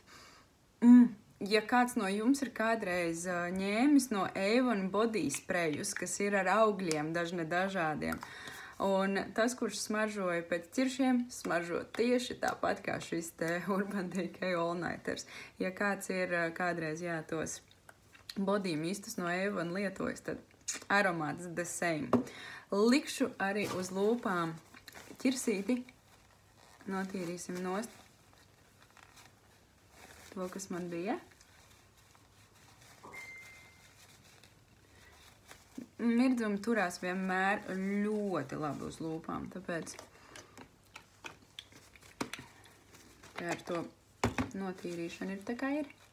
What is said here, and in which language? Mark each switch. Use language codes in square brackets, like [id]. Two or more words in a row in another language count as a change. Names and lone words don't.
[lv] Ja kāds no jums ir kādreiz ņēmis no Avon body sprejus, kas ir ar augļiem dažādiem, un tas, kurš smaržoja pēc ķiršiem, smaržo tieši tāpat kā šis te Urban Decay All Nighters. Ja kāds ir kādreiz tos body mistus no Avon lietojis, tad aromāts [en] the same. [lv] Likšu arī uz lūpām ķirsīti. Notīrīsim nost to, kas man bija. Mirdzumi turās vienmēr ļoti labi uz lūpām, tāpēc ar to notīrīšanu ir tā kā ir.